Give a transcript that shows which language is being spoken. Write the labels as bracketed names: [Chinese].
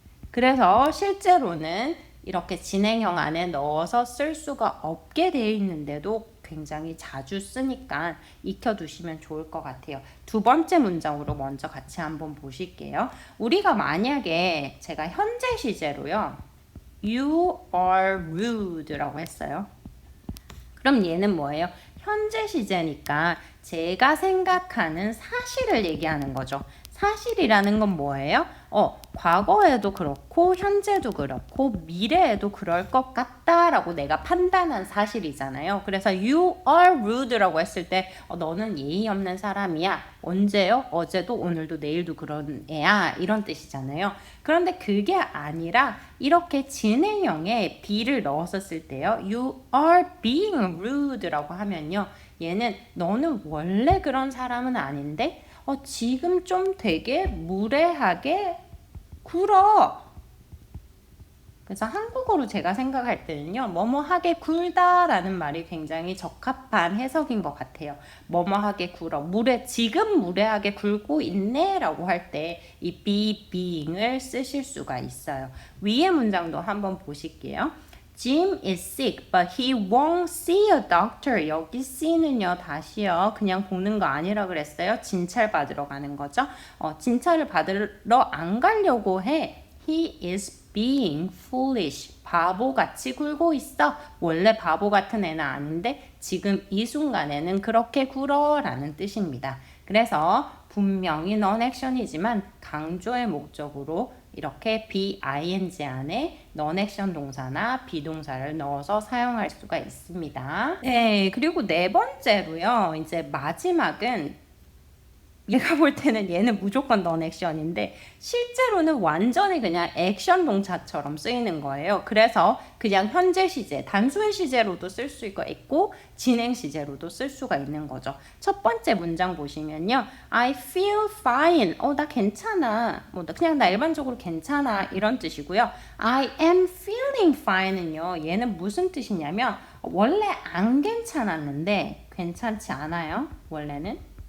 [Korean] 그래서 실제로는 이렇게 진행형 안에 넣어서 쓸 수가 없게 되어 있는데도 굉장히 자주 쓰니까 익혀두시면 좋을 것 같아요. 두 번째 문장으로 먼저 같이 한번 보실게요. 우리가 만약에 제가 현재 시제로요. [English] You are rude [Korean] 라고 했어요. 그럼 얘는 뭐예요? 현재 시제니까 제가 생각하는 사실을 얘기하는 거죠. 사실이라는 건 뭐예요? 과거에도 그렇고 현재도 그렇고 미래에도 그럴 것 같다라고 내가 판단한 사실이잖아요. 그래서 [English] you are rude [Korean] 라고 했을 때 너는 예의 없는 사람이야. 언제요? 어제도 오늘도 내일도 그런 애야. 이런 뜻이잖아요. 그런데 그게 아니라 이렇게 진행형에 be를 넣어서 쓸 때요. [English] You are being rude [Korean] 라고 하면요. 얘는 너는 원래 그런 사람은 아닌데 지금 좀 되게 무례하게 굴어. 그래서 한국어로 제가 생각할 때는요. 뭐뭐하게 굴다라는 말이 굉장히 적합한 해석인 것 같아요. 뭐뭐하게 굴어. 지금 무례하게 굴고 있네 라고 할 때 이 be being을 쓰실 수가 있어요. 위의 문장도 한번 보실게요. [English] Jim is sick, but he won't see a doctor. [Korean] 여기 C는요, 다시요. 그냥 보는 거 아니라 그랬어요. 진찰 받으러 가는 거죠. 진찰을 받으러 안 가려고 해. [English] He is being foolish. [Korean] 바보같이 굴고 있어. 원래 바보 같은 애는 아닌데 지금 이 순간에는 그렇게 굴어 라는 뜻입니다. 그래서 분명히 non-action이지만 강조의 목적으로 이렇게 be-ing 안에 non-action 동사나 비동사를 넣어서 사용할 수가 있습니다. 네, 그리고 네 번째로요. 이제 마지막은 얘가 볼 때는 얘는 무조건 non-action인데 실제로는 완전히 그냥 액션 동사처럼 쓰이는 거예요. 그래서 그냥 현재 시제, 단순 시제로도 쓸 수 있고 진행 시제로도 쓸 수가 있는 거죠. 첫 번째 문장 보시면요. [English] I feel fine. [Korean] 나 괜찮아. 그냥 나 일반적으로 괜찮아. 이런 뜻이고요. [English] I am feeling fine은요. [Korean] 얘는 무슨 뜻이냐면 원래 안 괜찮았는데 괜찮지 않아요. 원래는.